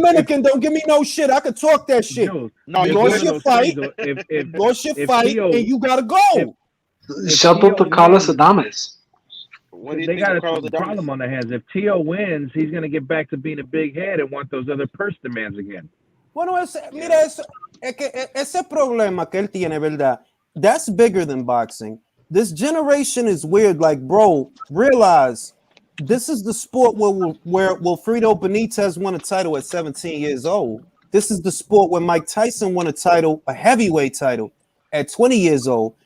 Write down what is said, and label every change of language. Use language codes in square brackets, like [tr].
[en] Dominican. Don't give me no shit. I could talk that shit. Joe, no, you you lost your fight. Lost your fight, Tio, and you gotta go. Shut up, Carlos Adames. They got a problem on their hands. If Tio wins, he's going to get back to being a big head and want those other purse demands again. [es] Bueno, mira, ese problema que él tiene, ¿verdad? [en] That's bigger than boxing. This generation is weird. Like, bro, realize this is the sport where Wilfredo Benitez won a title at 17 years old. This is the sport where Mike Tyson won a title, a heavyweight title, at 20 years old.